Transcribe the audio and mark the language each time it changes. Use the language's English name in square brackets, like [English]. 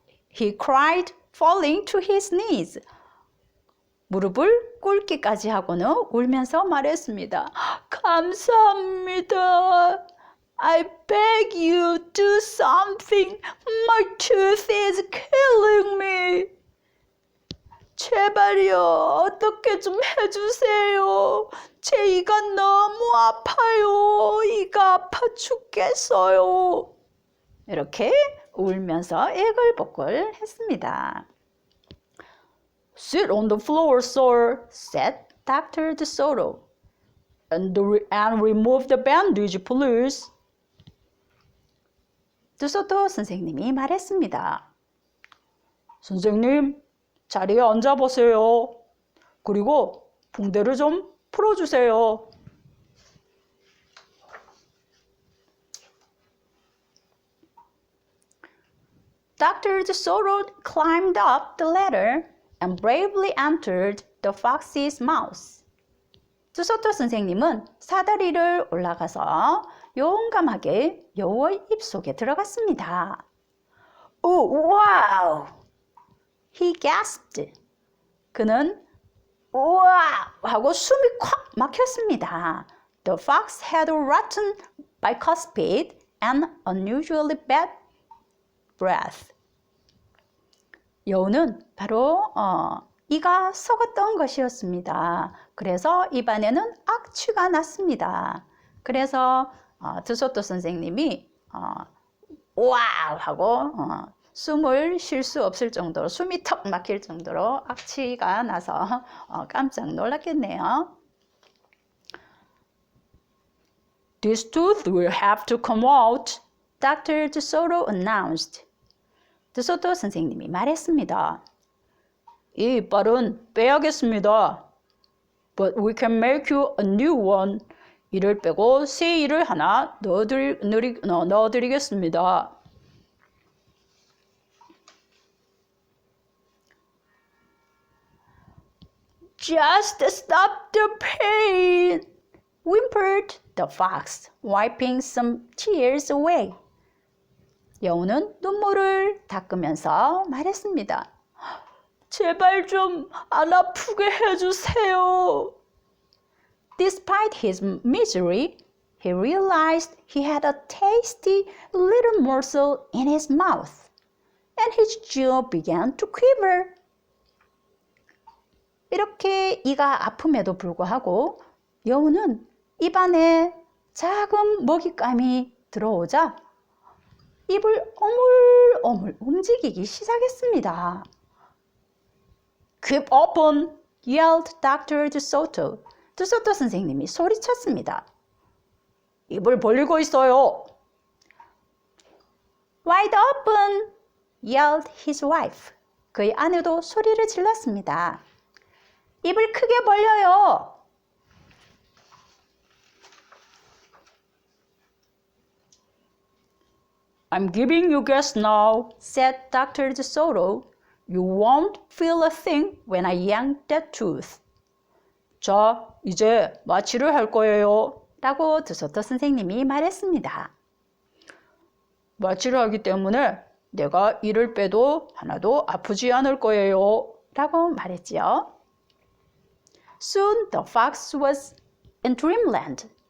[English] He cried, falling to his knees. [Korean] 무릎을 꿇기까지 하고는 울면서 말했습니다. 감사합니다. [English] I beg you, do something. My tooth is killing me. [Korean] 제발요, 어떻게 좀 해주세요. 제 이가 너무 아파요. 이가 아파 죽겠어요. 이렇게 울면서 애걸복걸 했습니다. [English] Sit on the floor, sir, said Dr. DeSoto. And remove the bandage, please. [Korean] 드소토 선생님이 말했습니다. 선생님, 자리에 앉아보세요. 그리고 붕대를 좀 풀어주세요. [English] Dr. DeSoto climbed up the ladder and bravely entered the fox's mouth. [Korean] 드소토 선생님은 사다리를 올라가서 용감하게 여우의 입속에 들어갔습니다. [English] Oh, wow! He gasped. [Korean] 그는 우와! 하고 숨이 콱 막혔습니다. [English] The fox had a rotten bicuspid and unusually bad breath. [Korean] 여우는 바로 이가 썩었던 것이었습니다. 그래서 입안에는 악취가 났습니다. 그래서 드소토 선생님이 와우 하고 숨을 쉴 수 없을 정도로 숨이 턱 막힐 정도로 악취가 나서 깜짝 놀랐겠네요. [English] This tooth will have to come out, Dr. DeSoto announced. [Korean] 드소토 선생님이 말했습니다. 이 이빨은 빼야겠습니다. [English] But we can make you a new one. [Korean] 이를 빼고 새 이를 하나 넣어드리겠습니다. [English] Just stop the pain, whimpered the fox, wiping some tears away. [Korean] 여우는 눈물을 닦으면서 말했습니다. 제발 좀 안 아프게 해주세요. [English] Despite his misery, he realized he had a tasty little morsel in his mouth, and his jaw began to quiver. [Korean] 이렇게 이가 아픔에도 불구하고 여우는 입안에 작은 먹잇감이 들어오자 입을 오물오물 움직이기 시작했습니다. [English] Keep open, yelled Dr. DeSoto. [Korean] 드소토 선생님이 소리쳤습니다. 입을 벌리고 있어요. [English] Wide open, yelled his wife. [Korean] 그의 아내도 소리를 질렀습니다. 입을 크게 벌려요. [English] I'm giving you gas now, said Dr. DeSoto. You won't feel a thing when I yank that tooth. [Korean] 자, 이제 마취를 할 거예요. 라고 드소토 선생님이 말했습니다. 마취를 하기 때문에 내가 이를 빼도 하나도 아프지 않을 거예요. 라고 말했지요. [English] Soon the fox was in dreamland.